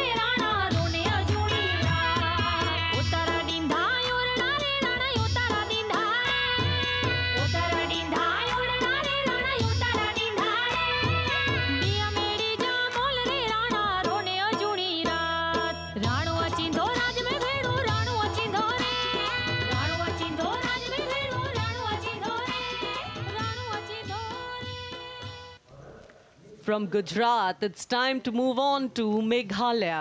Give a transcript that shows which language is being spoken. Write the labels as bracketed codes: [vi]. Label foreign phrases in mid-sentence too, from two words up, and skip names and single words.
[kfr] राणा रोने अजूणी रात उतारा डिंधा योरना रे राणा उतारा डिंधा उतारा डिंधा योरना रे राणा उतारा डिंधा दिया मेरी जा बोल रे राणा रोने अजूणी राणो अचिंधो राज में भेड़ो राणो अचिंधो रे राणो अचिंधो राज में भेड़ो राणो अचिंधो रे राणो अचिंधो रे। [en] From Gujarat, it's time to move on to Meghalaya.